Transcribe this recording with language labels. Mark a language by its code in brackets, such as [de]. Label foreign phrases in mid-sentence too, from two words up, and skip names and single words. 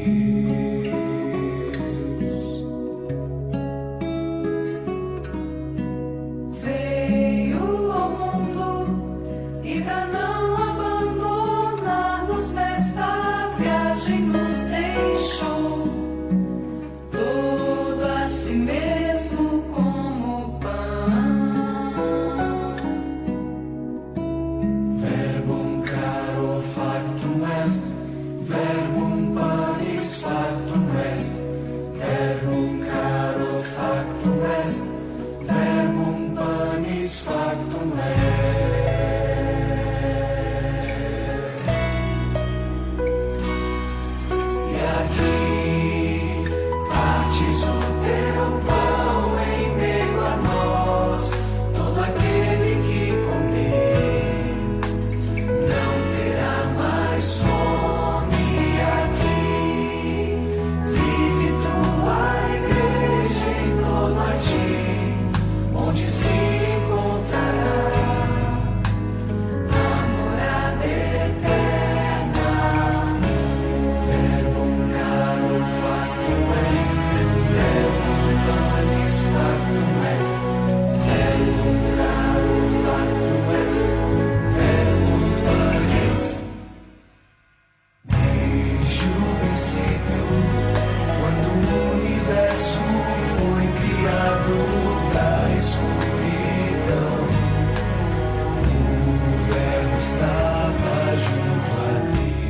[pt] Veio ao mundo e pra não abandonar-nos nesta viagem nos deixou todo a si mesmo como pão. [la] Verbum caro factum est, verbum panis factum est, verbum caro factum est, verbum panis factum est. [pt] E aqui partes o teu pão em meio a nós, todo aquele que comer não terá mais fome. Aqui vive tua igreja em torno a ti, onde se encontrará a morada eterna. [la] Verbum caro factum est, verbum panis factum est, verbum caro factum est, verbum panis. [pt] Desde o princípio, quando o universo foi criado da escuridão, o Verbo estava junto a Deus.